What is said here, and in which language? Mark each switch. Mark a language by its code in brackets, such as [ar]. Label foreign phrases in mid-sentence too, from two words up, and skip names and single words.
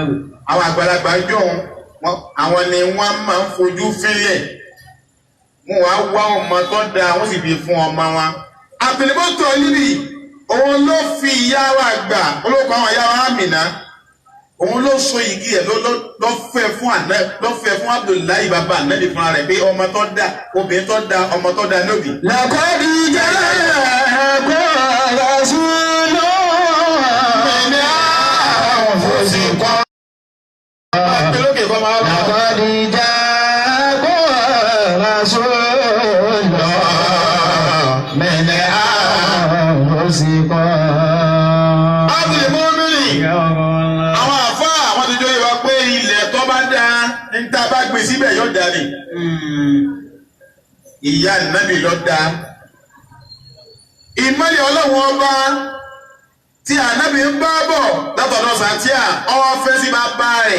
[yo] Àwọn àgbàlagbà jọ àwọn ni wọ́n máa ń fojú fílẹ̀, wọ́n wá wá ọmọ tó dáa wọ́n sì fi fún ọmọ wọn. Abdul Muttalibi òun ló fi ìyá wa gbà olóko àwọn ìyá wa Amina, òun ló so igi ẹ̀ ló fẹ́ fún Abdullahi bàbá ànábì fúnra rẹ̀ pé ọmọ tó dá obìnrin tó dá ọmọ tó dá lóbi. [ar] لقد جاءكم رسول من أنفسكم لقد جاءكم رسول من أنفسكم [yo] Àwọn àfá àwọn tó jọ ìwà pé ilẹ̀ tó bá dá ní tá bá gbé síbẹ̀ yóò dá ní. Ìyá ànábì ló dá. Ìmọ́lẹ̀ Ọlọ́run ọba tí ànábì ń bá bọ̀ látọ̀dọ̀ Sàtíà ọwọ́ fẹ́ sí bàbá rẹ̀.